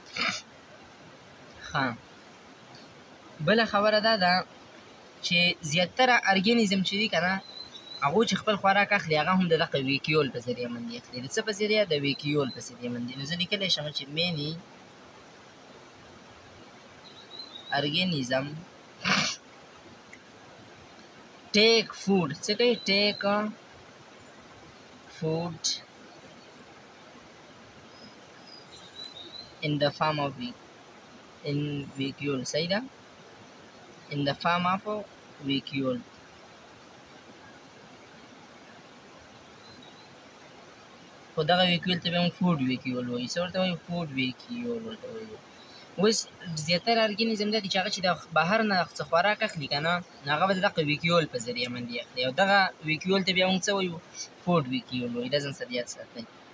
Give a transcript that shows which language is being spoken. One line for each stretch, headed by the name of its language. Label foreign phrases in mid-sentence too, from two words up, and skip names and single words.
Pashto: ها بل خبره ده چې زیاتره ارګانیزم چې دي کنه هغه چې خپل خوراک اخلي هغه هم د دغه ویکیول په ذریعه باندې اخلي د څه په ذریعه د ویکیول په ذریعه باندې نو زه لیکلی شم چې مینی
English: organism take food
Pashto: څه کوي
English: take food in the form of vacuole
Pashto: صحیح ده
English: in the form of vacuole
Pashto: خو دغه ویکیول ته به هم
English: food vacuole
Pashto: وایي څه ورته وایي
English: food vacuole
Pashto: ورته وایي اوس زیاتره ارګانیزم دا دي چې هغه چې د بهر نه څه خوراک اخلي که نه هغه به د دغه ویکیول په ذریعه باندې اخلي او دغه ویکیول ته بیا موږ څه وایو
English: food vacuole
Pashto: وایي دا ځان سره یاد ساتئ